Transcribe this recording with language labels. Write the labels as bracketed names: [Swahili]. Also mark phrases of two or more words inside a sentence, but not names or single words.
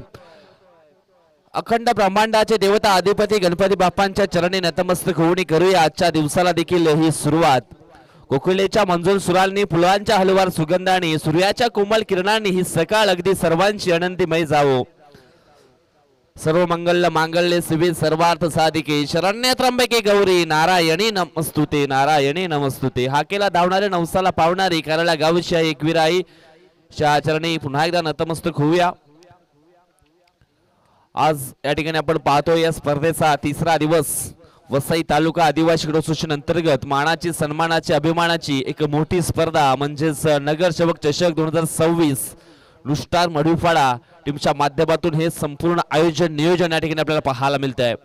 [Marathi] अखंड ब्रह्मांडाचे देवता अधिपती गणपती बाप्पांच्या चरणी नतमस्तक होऊन करूया आजच्या दिवसाला देखील ही सुरुवात. कोकिळेच्या मंजूर सुरांनी फुलांच्या हलवार सुगंधाने सूर्याच्या कोमल किरणांनी ही सकाळ अगदी सर्वांची आनंदीमय जावो. [Sanskrit] सर्व मंगल मांगल्य शिवे सर्वार्थ साधिके शरण्य त्र्यंबके गौरी नारायणी नमस्तुते नारायणी नमस्तुते. [Marathi] हाकेला धावणारे नवसाला पावणारी कराला गावच्या एकविराई चरणी पुन्हा एकदा नतमस्तक होऊया. आज या ठिकाणी आपण पाहतो या स्पर्धेचा तिसरा दिवस. वसई तालुका आदिवासी क्रीडा असोसिएशन अंतर्गत मानाची सन्मानाची अभिमानाची एक मोठी स्पर्धा म्हणजेच नगरसेवक चषक 2026 नुस्टार मढुपाडा टीमच्या माध्यमातून हे संपूर्ण आयोजन नियोजन या ठिकाणी आपल्याला पाहायला मिळत आहे.